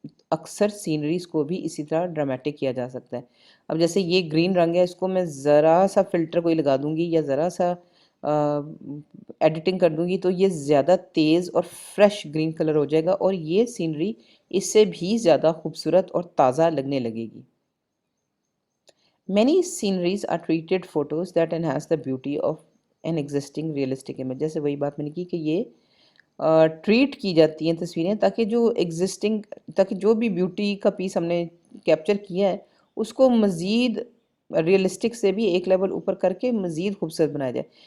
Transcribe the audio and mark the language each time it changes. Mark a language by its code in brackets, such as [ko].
[ur] اکثر سینریز کو بھی اسی طرح ڈرامیٹک کیا جا سکتا ہے. اب جیسے یہ گرین رنگ ہے، اس کو میں ذرا سا فلٹر کوئی لگا دوں گی یا ذرا سا ایڈیٹنگ کر دوں گی تو یہ زیادہ تیز اور فریش گرین کلر ہو جائے گا، اور یہ سینری اس سے بھی زیادہ خوبصورت اور تازہ لگنے لگے گی. [en] Many sceneries are treated photos that enhance the beauty of an existing realistic image. [ur] جیسے وہی بات میں نے کی کہ یہ ٹریٹ کی جاتی ہیں تصویریں تاکہ جو ایگزسٹنگ، تاکہ جو بھی بیوٹی کا پیس ہم نے کیپچر کیا ہے اس کو مزید ریئلسٹک سے بھی ایک لیول اوپر کر کے مزید خوبصورت بنایا جائے.